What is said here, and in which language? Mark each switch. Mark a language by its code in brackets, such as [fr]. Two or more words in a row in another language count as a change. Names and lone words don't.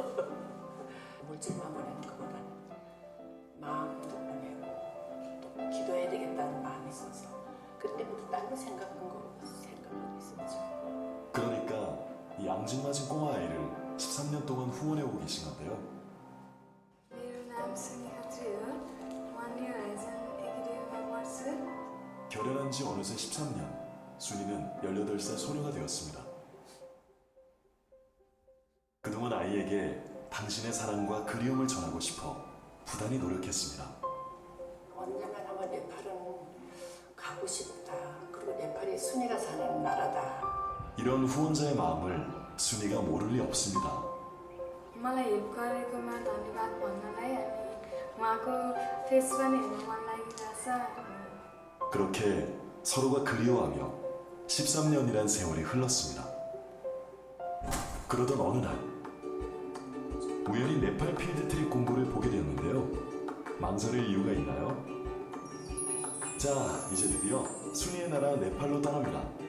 [ko] 물질만 보내는 것보다는 마음도 보내고 또 기도해야 되겠다는 마음이 있어서 그때부터 딸로 생각하고 있었죠. 그러니까 이 앙증맞은 꼬마 아이를 13년 동안 후원해 오고 계신 건데요. [ne] मेरो नाम सुनि खत्री हो 1 [en] year as an [ne] एकाडेमीमा पढ्छु [ko] 결연한 지 어느새 13년, 순이는 18살 소녀가 되었습니다. 그동안 아이에게 당신의 사랑과 그리움을 전하고 싶어 부단히 노력했습니다. 언젠가 아마 네팔은 가고 싶다. 그리고 네팔이 순이가 사는 나라다. 이런 후원자의 마음을 순이가 모를 리 없습니다. [ne] मलाई हेल्प गरेकोमा धन्यवाद भन्नलाई अनि उहाँको फेस पनि हेर्न मन लागिरहेछ [ko] 그렇게 서로가 그리워하며 13년이란 세월이 흘렀습니다. 그러던 어느 날 우연히 네팔 필드 트립 공고를 보게 되었는데요. 망설일 이유가 있나요? 자, 이제 드디어 순이의 나라 네팔로 떠납니다.